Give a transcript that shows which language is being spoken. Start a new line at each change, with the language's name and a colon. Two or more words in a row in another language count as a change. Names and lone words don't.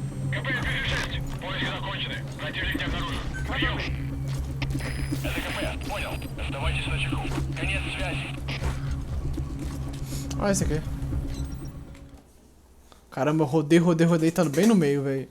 Russian: КП-56. Поиски закончены. Противник не обнаружен. Прием. ЛКП, понял. Оставайтесь на чеку. Конец связи.
Portuguese: Olha esse aqui. Caramba, eu rodei, tá bem no meio, velho.